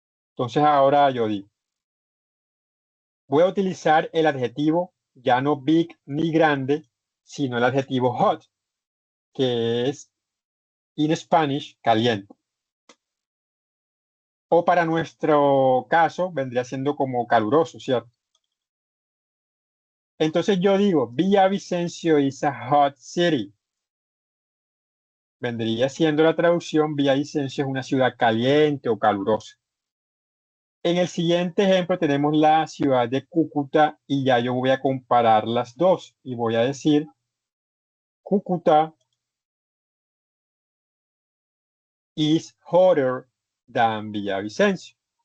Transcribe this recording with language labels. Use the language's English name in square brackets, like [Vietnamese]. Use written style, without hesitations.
[Spanish] Entonces ahora yo digo, voy a utilizar el adjetivo ya no big ni grande, sino el adjetivo hot, que es [English] in Spanish [Spanish] caliente. O para nuestro caso vendría siendo como caluroso, ¿cierto? Entonces yo digo, [English] Villavicencio is a hot city. [Spanish] Vendría siendo la traducción, Villavicencio es una ciudad caliente o calurosa. En el siguiente ejemplo tenemos la ciudad de Cúcuta y ya yo voy a comparar las dos y voy a decir [English] Cúcuta is hotter than Villavicencio.